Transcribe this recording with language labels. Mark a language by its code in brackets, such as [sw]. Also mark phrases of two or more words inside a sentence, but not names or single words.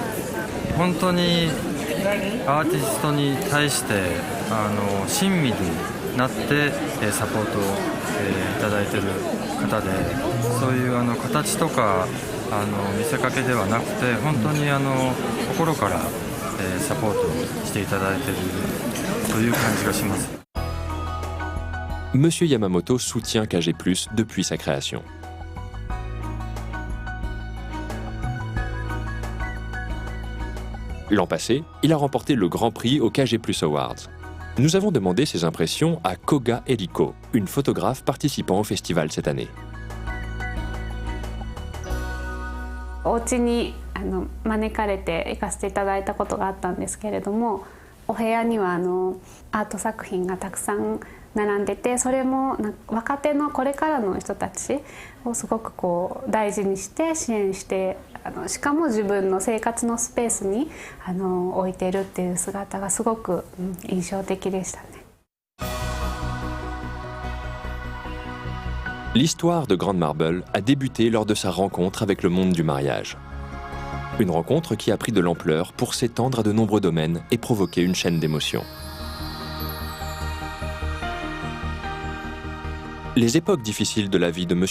[ja] 本当にアーティストに対して親身になってサポートをいただいている方で、そういう形とか見せかけではなくて、本当に心からサポートしていただいているという感じがします。 [fr] Monsieur Yamamoto soutient KG+, depuis sa création. L'an passé, il a remporté le Grand Prix au KG+ Awards. Nous avons demandé ses impressions à Koga Eriko, une photographe participant au festival cette année. [ja] お家に招かれて行かせていただいたことがあったんですけれども、お部屋にはアート作品がたくさん並んでて、それも若手のこれからの人たちをすごくこう大事にして支援して、しかも自分の生活のスペースに置いてるっていう姿がすごく印象的でしたね。 [fr] L'histoire de Grande Marble a débuté lors de sa rencontre avec le monde du mariage. Une rencontre qui a pris de l'ampleur pour s'étendre à de nombreux domaines et provoquer une chaîne d'émotions. Les époques difficiles de la vie de M.